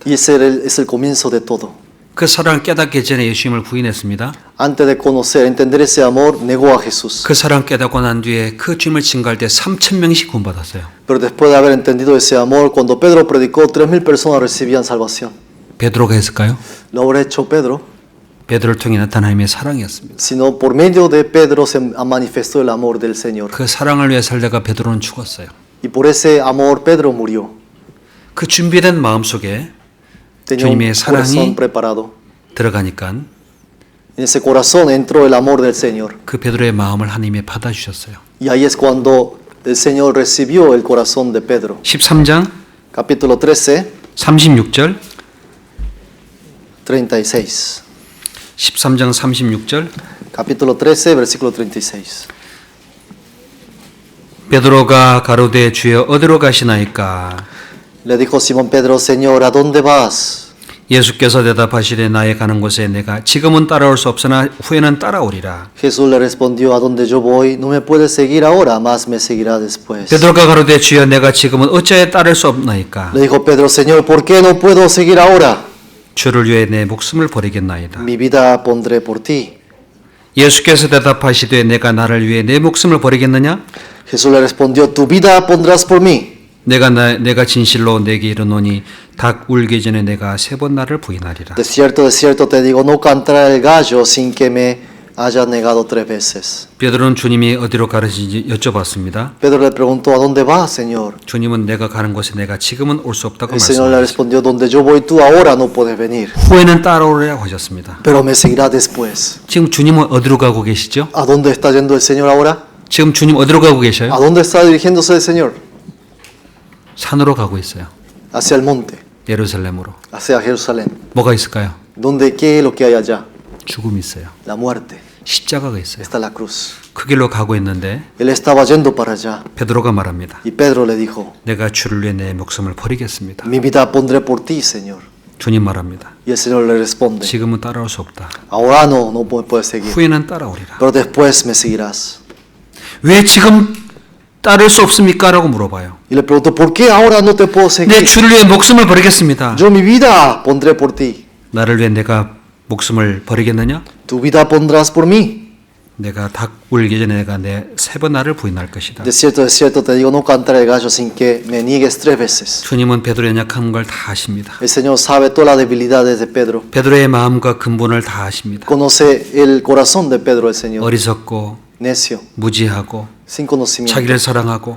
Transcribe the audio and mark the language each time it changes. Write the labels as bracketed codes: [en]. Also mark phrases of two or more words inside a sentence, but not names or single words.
[es] Y ese es el comienzo de todo. [ko] 그 사랑을 깨닫기 전에 예수님을 부인했습니다. [es] Antes de conocer, entender ese amor, negó a Jesús. [ko] 그 사랑을 깨닫고 난 뒤에 그 주님을 증거할 때 3,000명씩 구원받았어요. [es] Pero después de haber entendido ese amor, cuando Pedro predicó, 3,000 personas recibían salvación. [ko] 베드로가 했을까요? [es] ¿Lo habrá hecho Pedro? [ko] 베드로를 통해 나타난 하나님의 사랑이었습니다. [es] Sino por medio de Pedro se manifestó el amor del Señor. [ko] 그 사랑을 위해 살다가 베드로는 죽었어요. [es] Y por ese amor Pedro murió. [ko] 그 준비된 마음속에 [es] Tenía un [ko] 주님의 사랑이 [es] corazón preparado. [ko] 들어가니까 [es] En ese corazón entró el amor del Señor. [ko] 그 베드로의 마음을 하나님이 받아주셨어요. [es] Y ahí es cuando el Señor recibió el corazón de Pedro. [ko] 13장 [es] Capítulo 13, [ko] 36절 [es] 36. [ko] 13장 36절 [es] Capítulo 13, versículo 36. [ko] 베드로가 가로되 주여 어디로 가시나이까 [es] Le dijo Simón Pedro, Señor, ¿a dónde vas? [ko] 예수께서 대답하시되 나의 가는 곳에 내가 지금은 따라올 수 없으나 후에는 따라오리라. [es] Jesús le respondió, a donde yo voy, no me puedes seguir ahora, más me seguirá después. [ko] 베드로가 가로되 주여 내가 지금은 어찌하여 따를 수 없나이까 [es] Le dijo Pedro, Señor, ¿por qué no puedo seguir ahora? [ko] 주를 위해 내 목숨을 버리겠나이다. [es] Mi vida pondré por ti. [ko] 예수께서 대답하시되 내가 나를 위해 내 목숨을 버리겠느냐? [es] Jesús le respondió, tu vida pondrás por mí. [ko] 내가 진실로 내게 이르노니 닭 울기 전에 내가 3번 나를 부인하리라. [es] De cierto te digo, no cantará el gallo sin que me haya negado 3 veces. [ko] 베드로는 주님이 어디로 가르치는지 여쭤봤습니다. [es] Pedro le preguntó, ¿a dónde vas, Señor? [ko] 주님은 내가 가는 곳에 내가 지금은 올 수 없다고 [es] El Señor le [ko] 말씀하셨습니다. [es] respondió, donde yo voy, tú ahora no puedes venir, [ko] 후에는 따라오리라고 하셨습니다. [es] pero me seguirá después. [ko] 지금 주님은 어디로 가고 계시죠? [es] ¿A dónde está yendo el Señor ahora? [ko] 지금 주님 어디로 가고 [es] ¿A [ko] 계셔요? [es] dónde está dirigiéndose el Señor? [ko] 산으로 가고 있어요. [es] Hacia el monte, [ko] 예루살렘으로. [es] hacia Jerusalén. [ko] 뭐가 있을까요? [es] ¿Dónde qué es lo que hay allá? [ko] 죽음이 있어요. [es] La muerte. [ko] 십자가가 있어요. [es] Está la cruz. [ko] 그 길로 가고 있는데 [es] Él estaba yendo para allá. [ko] 베드로가 말합니다. [es] Y Pedro le dijo, [ko] 내가 주를 위해 내 목숨을 버리겠습니다. [es] mi vida pondré por ti, Señor. [ko] 주님 말합니다. [es] Y el Señor le responde, [ko] 지금은 따라올 수 없다. [es] ahora no me puedes seguir, [ko] 후에는 따라오리라. [es] pero después me seguirás. [ko] 왜 지금 따를 수 없습니까? 라고 물어봐요. [es] Y le preguntó, ¿por qué ahora no te puedo [ko] 내 [es] seguir? [ko] 주를 위해 목숨을 버리겠습니다. [es] Yo mi vida pondré por ti. [ko] 나를 위해 내가 목숨을 버리겠느냐? [es] Tu vida pondrás por mí. [ko] 내가 닭 울기 전에 내가 내 3번 나를 부인할 것이다. [es] De cierto te digo, no cantaré el gallo sin que me niegues 3 veces. [ko] 주님은 베드로의 연약한 걸 다 아십니다. [es] El Señor sabe todas las debilidades de Pedro. [ko] 베드로의 마음과 근본을 다 아십니다. [es] Conoce el corazón de Pedro, el Señor. [ko] 어리석고 [es] necio, [ko] 무지하고 [es] sin conocimiento, [ko] 자기를 사랑하고